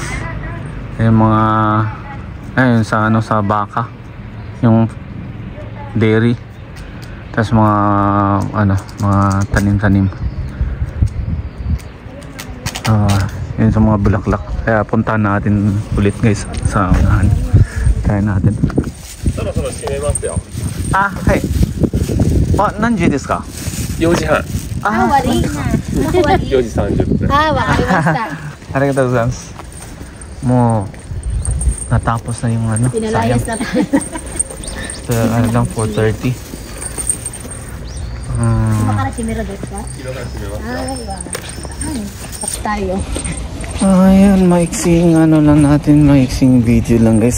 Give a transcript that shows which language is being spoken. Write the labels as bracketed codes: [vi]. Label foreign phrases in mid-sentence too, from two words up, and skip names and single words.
[tl] Yung mga ayun sa baka. Yung dairy. Tapos mga mga tanim-tanim. Yun sa mga bulaklak. Kaya puntahan natin ulit guys sa unahan. Kaya natin. Hey. [ja] 何時ですか 4時半。終わり 4時30分。わかりました。ありがとうございます. [tl] Mo natapos na yung Pinalayas na tayo. Lang 4:30. Makarasimira desu ka? Ay, tapos tayo. Ayan, maiksing lang natin, maiksing video lang guys.